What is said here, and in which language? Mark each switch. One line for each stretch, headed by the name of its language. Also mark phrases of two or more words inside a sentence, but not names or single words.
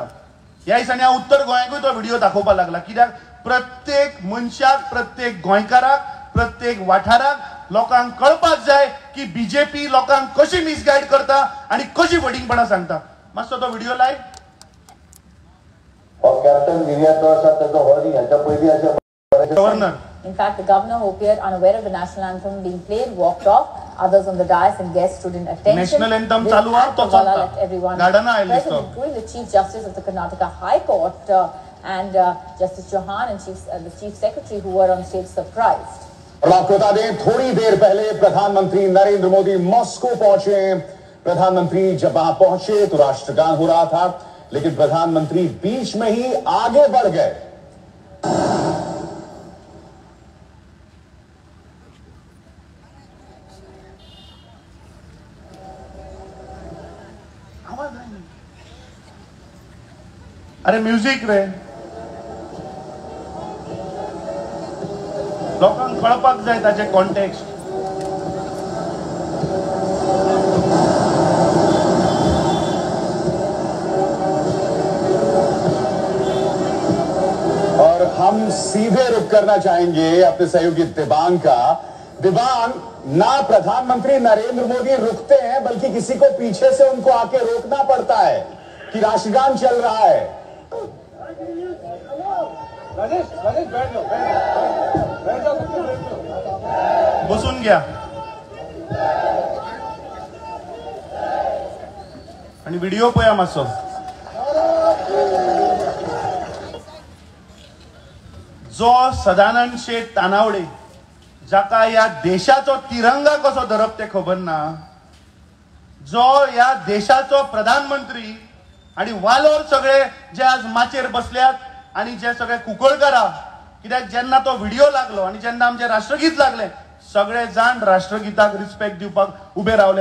Konkani: ह्या दिसांनी हांव उत्तर गोंयाकूय तो व्हिडिओ दाखोवपाक लागला. कित्याक प्रत्येक मनशाक, प्रत्येक गोंयकाराक, प्रत्येक वाठाराक लोकांक कळपाक जाय की बीजेपी लोकांक कशी मिसगायड करता आणि कशी फटिंगपणां सांगता. मातसो तो व्हिडिओ लाय. कॅप्टन गिर्याचो आसा ताचो होरी ह्याच्या पयलीं अशें गव्हर्नर.
English: In fact, the governor, who appeared unaware of the national anthem being played, walked off. Others on the dais and guests stood in attention. National anthem
Konkani: चालू हा तो
English: Vala let everyone
Konkani: गार्डन आयले
English: present,
Konkani: तो.
English: including the Chief Justice of the Karnataka High Court and Justice Chauhan and the Chief Secretary, who were on stage surprised.
Hindi: और आपको बता दें, थोड़ी देर पहले प्रधानमंत्री नरेंद्र मोदी मॉस्को पहुंचे. प्रधानमंत्री जब वहां पहुंचे तो राष्ट्रगान हो रहा था, लेकिन प्रधानमंत्री बीच में ही आगे बढ़ गए.
Konkani: अरे म्युझिक रे, लोकांक कळपाक जाय ताचे कॉन्टेक्स्ट.
Hindi: और हम सीधे रुख करना चाहेंगे अपने सहयोगी दिबांग का. दिबांग, ना प्रधानमंत्री नरेंद्र मोदी रुकते हैं बल्कि किसी को पीछे से उनको आके रोकना पड़ता है कि राष्ट्रगान चल रहा है.
Konkani: बसून घ्या आणि व्हिडिओ पळया मातसो. जो सदानंद शेठ तानावडे जाका या देशाचो तिरंगा कसो धरप ते खबर ना, जो या देशाचो प्रधानमंत्री आणि वालोर सगळे जे आज माचेर बसल्यात आणि जे सगळे कुंकळकारा, कित्याक जेन्ना तो व्हिडिओ लागलो आणि जेन्ना आमचे राष्ट्रगीत लागले सगळे जाण राष्ट्रगीताक रिस्पेक्ट दिवपाक उभे रावले.